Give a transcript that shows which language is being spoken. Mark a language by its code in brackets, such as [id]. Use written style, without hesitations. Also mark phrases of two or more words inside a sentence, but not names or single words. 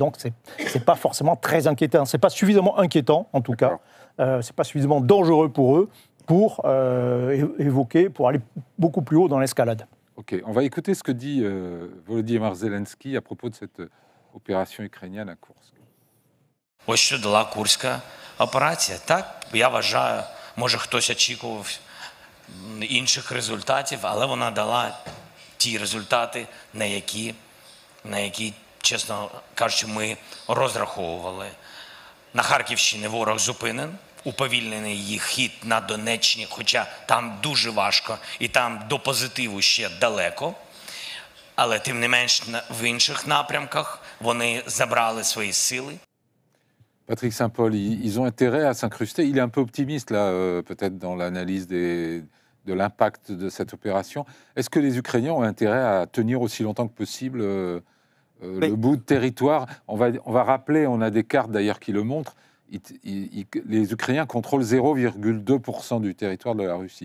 [fr] Donc, c'est pas forcément très inquiétant. C'est pas suffisamment inquiétant, en tout cas. C'est pas suffisamment dangereux pour eux pour pour aller beaucoup plus haut dans l'escalade. Ok, on va écouter ce que dit Volodymyr Zelensky à propos de cette opération ukrainienne à Kursk. [uk] Ось що дала Курська операція. Так, я вважаю, може хтось очікував інших результатів, але вона дала ті результати, на які, чесно кажучи, ми розраховували. На Харківщині ворог зупинен, уповільнений їх хід на Донеччині, хоча там дуже важко і там до позитиву ще далеко. Але тим не менш в інших напрямках вони забрали свої сили. [fr] Patrick Saint-Paul, ils ont intérêt à s'incruster. Il est un peu optimiste, là, peut-être dans l'analyse de l'impact de cette opération. Est-ce que les Ukrainiens ont intérêt à tenir aussi longtemps que possible le bout de territoire? On va rappeler, on a des cartes d'ailleurs qui le montrent, les Ukrainiens contrôlent 0,2% du territoire de la Russie.